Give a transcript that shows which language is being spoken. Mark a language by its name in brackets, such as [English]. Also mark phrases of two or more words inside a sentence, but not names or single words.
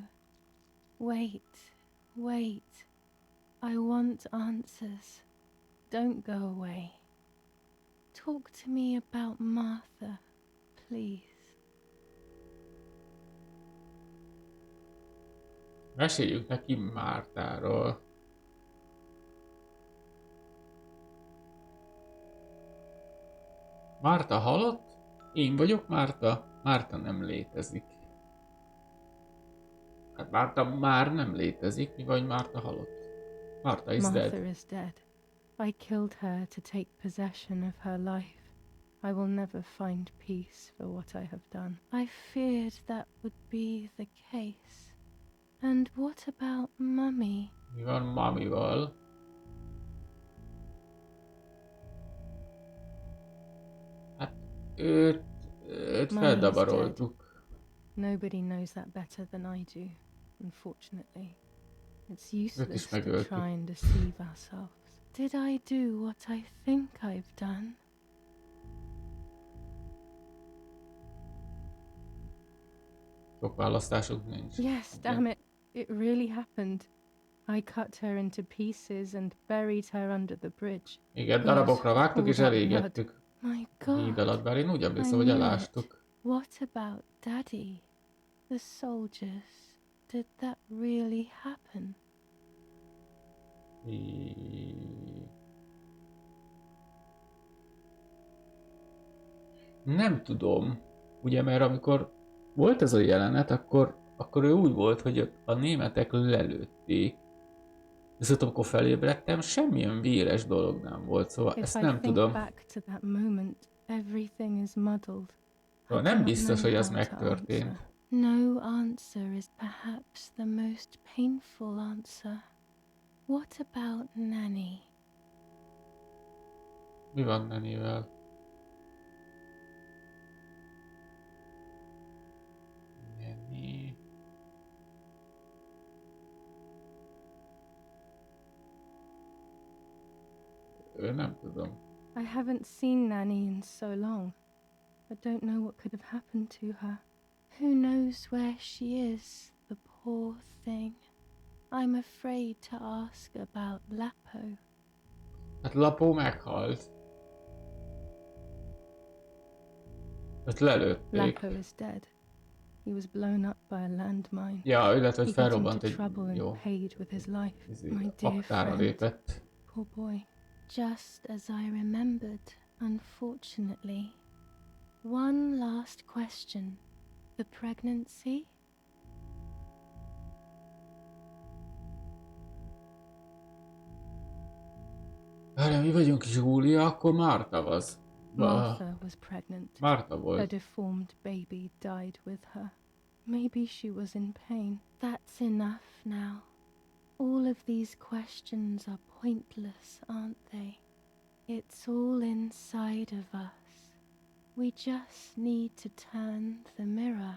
[English] Wait, wait. I want answers. Don't go away. Talk to me about Martha, please. [Hungarian] Meséljük neki Mártáról. Márta halott? Én vagyok Márta? Márta nem létezik. Hát Márta már nem létezik, mi vagy Márta halott? [English] Martha is dead. Martha is dead. I killed her to take possession of her life. I will never find peace for what I have done. I feared that would be the case. And what about Mummy? Mi van Mamival? Hát őt feldabaroltuk. Nobody knows that better than I do, unfortunately. It's useless to try and deceive ourselves. Did I do what I think I've done? [Hungarian] Sok választásunk nincs. [English] Yes, damn it. It really happened. I cut her into pieces and buried her under the bridge. [Hungarian] Igen, darabokra vágtuk és elégettük. [English] My [Hungarian] Híd alatt, bár én úgy emlékszem, hogy elástuk. [English] What about Daddy? The soldiers? Did that really happen? [Hungarian] Nem tudom. Ugye, mert amikor volt ez a jelenet, akkor ő úgy volt, hogy a németek lelőtték. Viszont amikor felébredtem, semmilyen véres dolog nem volt, szóval [English] If [Hungarian] ezt [English] I [Hungarian] nem [English] think [Hungarian] tudom. [English] back to that moment, everything is muddled. [Hungarian] Szóval [English] I [Hungarian] nem [English] do not [Hungarian] biztos, [English] know [Hungarian] hogy az [English] how to [Hungarian] megtörtént. [English] answer. No answer is perhaps the most painful answer. What about Nanny? [Hungarian] Mi van Nenivel? Neni... Nem tudom. [English] I haven't seen Nanny in so long. I don't know what could have happened to her. Who knows where she is, the poor thing. I'm afraid to ask about Lapo. [Hungarian] Hát Lapó meghalt. Öt lelőtték. [English] Lapo is dead. He was blown up by a landmine. [Hungarian] Ja, illetve [English] He [Hungarian] hogy [English] got [Hungarian] felrobbant [English] into [Hungarian] egy [English] trouble [Hungarian] jó [English] and paid with his life. My dear [Hungarian] aktára [English] friend. [Hungarian] lépett. [English] Poor boy. Just as I remembered, unfortunately. One last question. The pregnancy? [Hungarian] Várjál, mi vagyunk Júlia, akkor Márta az. [English] Martha was pregnant. [Hungarian] Márta [English] A [Hungarian] volt. [English] deformed baby died with her. Maybe she was in pain. That's enough now. All of these questions are pointless, aren't they? It's all inside of us. We just need to turn the mirror.